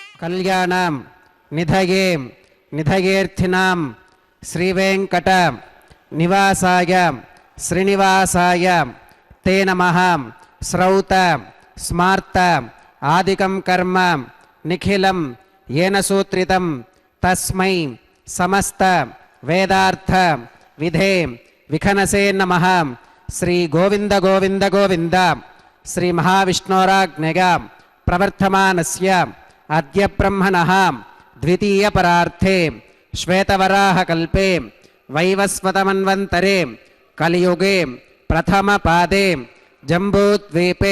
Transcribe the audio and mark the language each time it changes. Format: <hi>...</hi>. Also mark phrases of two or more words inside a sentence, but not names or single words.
<sa>కళ్యాణం నిధయే నిధయేర్థినాం శ్రీవేంకట నివాసాయ శ్రీనివాసాయ తే నమః శ్రౌత స్మార్త ఆదికం కర్మ నిఖిలం येन सूत्रितं तस्मै समस्त वेदार्थ विधे विखनसे नमः। श्री गोविंद गोविंद गोविंद श्री महाविष्णोराज्ञया प्रवर्तमानस्य अद्य ब्रह्मणः द्वितीय परार्थे श्वेतवराहकल्पे वैवस्वतमन्वन्तरे कलियुगे प्रथम पादे जम्बूद्वीपे</sa>